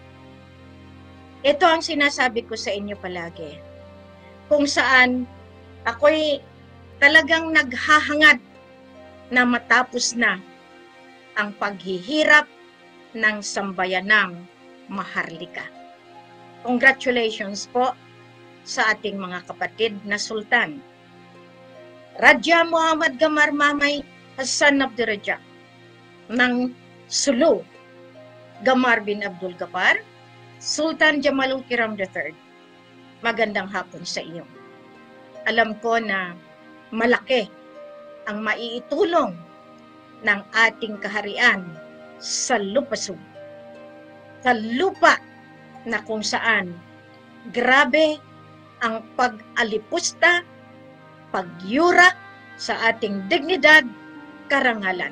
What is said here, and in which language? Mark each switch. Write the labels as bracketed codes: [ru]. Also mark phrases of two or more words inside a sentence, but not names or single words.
[tl] Ito ang sinasabi ko sa inyo palagi, kung saan ako'y talagang naghahangad na matapos na ang paghihirap ng sambayanang Maharlika. Congratulations po sa ating mga kapatid na sultan. Raja Muhammad Gamar Mamay Hassan Abdurrajak ng Sulu, Gamar bin Abdul Gapar, Sultan Jamalul Kiram III. Magandang hapon sa iyo. Alam ko na malaki ang maiitulong ng ating kaharian sa lupasug, sa lupa na kung saan grabe ang pag-alipusta, pagyura sa ating dignidad, karangalan.